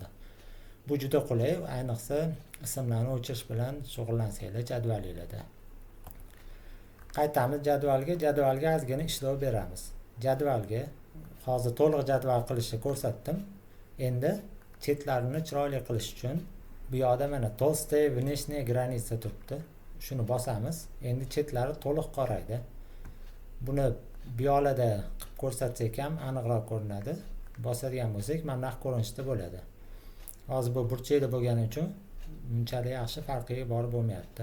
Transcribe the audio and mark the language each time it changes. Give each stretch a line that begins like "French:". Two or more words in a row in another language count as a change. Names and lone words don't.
Uzbek: Bu juda qulay, ayniqsa ismlarni o'chirish bilan shug'ullansanglar jadvalinglarda. Qaytamiz jadvalga. Jadvalga ozgina ishlov beramiz. Jadvalga hozir to'liq jadval qilishni ko'rsatdim. Endi chetlarini chiroyli qilish uchun bu yoqda mana
Russian: толстая внешняя граница
Uzbek: turibdi. Shuni bosamiz. Endi chetlari to'liq qoraydi. Buni bu yoqda qilib ko'rsatsak ham aniqroq ko'rinadi. Bosadigan bo'lsak, mana bunaqa ko'rinishda bo'ladi. Hozir bu burchakda bo'lgani uchun bunchalik yaxshi farqiga borib bo'lmayapti.